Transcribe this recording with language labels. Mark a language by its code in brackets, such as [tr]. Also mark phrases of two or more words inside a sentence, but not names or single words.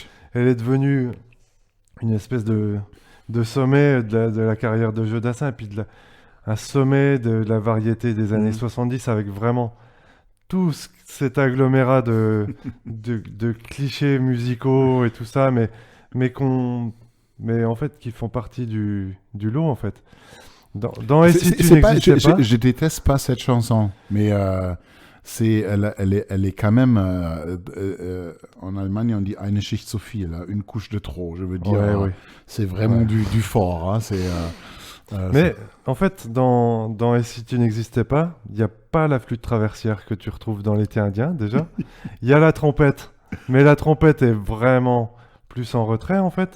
[fr] Elle est devenue une espèce de sommet de la carrière de Jodassin, et puis un sommet de la variété des années 70, avec vraiment tout cet agglomérat de clichés musicaux et tout ça, mais en fait qui font partie du lot, en fait. Et si tu n'existais pas, je déteste pas cette chanson, mais elle est quand même en Allemagne on dit [de] eine Schicht zu viel, [fr] une couche de trop. Je veux dire, c'est vraiment du fort. Hein, mais en fait, dans Et si tu n'existais pas, il n'y a pas la flûte traversière que tu retrouves dans l'été indien, déjà. Il y a la trompette, mais la trompette est vraiment plus en retrait, en fait.